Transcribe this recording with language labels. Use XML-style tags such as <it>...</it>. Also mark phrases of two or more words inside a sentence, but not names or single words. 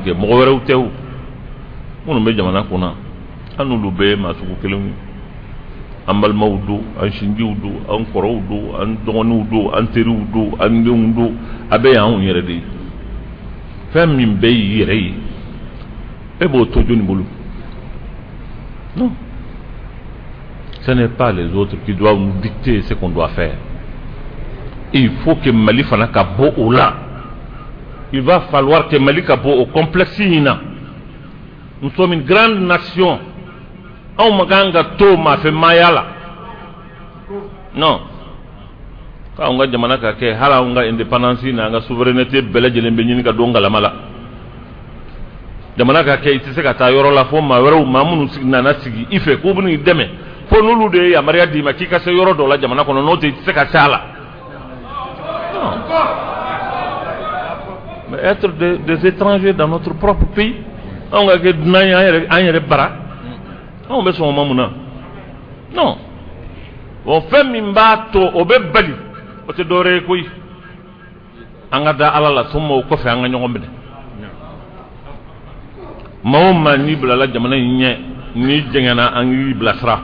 <bm>kɛ mɔgɔ wɛrɛw tɛ o minnu bɛ jamana kunna an n'olu bɛɛ ye maa sugu kelen ye an balimaw don an sinjiw don an kɔrɔw don an dɔgɔninw don an teriw don an denw don a bɛɛ y'anw yɛrɛ de ye fɛn min bɛɛ y'i yɛrɛ ye e b'o to jɔnni bolo</bm> <fr>non ce n'est pas les autres qui doivent nous dicter ce qu'on doit faire. Il faut que</fr> <bm>Mali fana ka bɔ o la.</bm> <fr>Il va falloir que</fr> <bm>Mali ka bɔ o complexe in na.</bm> <fr>Nous sommes une grande nation.</fr> <bm>Anw ma kan ka to maafɛmaaya la.</bm> <fr>Non.</fr> <bm>K'anw ka jamana ka kɛ hali anw ka indépendance n'an ka souveraineté bɛɛ lajɛlen bɛ ɲini ka don galama la. Jamana ka kɛ i tɛ se ka taa yɔrɔ la fo maa wɛrɛw maa minnu nana sigi i fɛ k'u bɛn'i dɛmɛ fo n'olu de ye yamaruya d'i ma k'i ka se yɔrɔ dɔ la jamana kɔnɔ n'o tɛ i tɛ se ka se a la.</bm> <fr>Mais être des étrangers dans notre propre pays, on va que</fr> <bm>dunan an yɛrɛ bara,</bm> <fr>on</fr> <bm>bɛ sɔn o ma mun na?</bm> <fr>Non.</fr> <bm>O fɛn min b'a to o bɛ bali o tɛ dɔwɛrɛ ye koyi. An ka da Ala la sɔnma o kɔfɛ an ka ɲɔgɔn minɛ. Maa o maa n'i bilala jamana in ɲɛ n'i jɛngɛnna an k'i bilasira.</bm>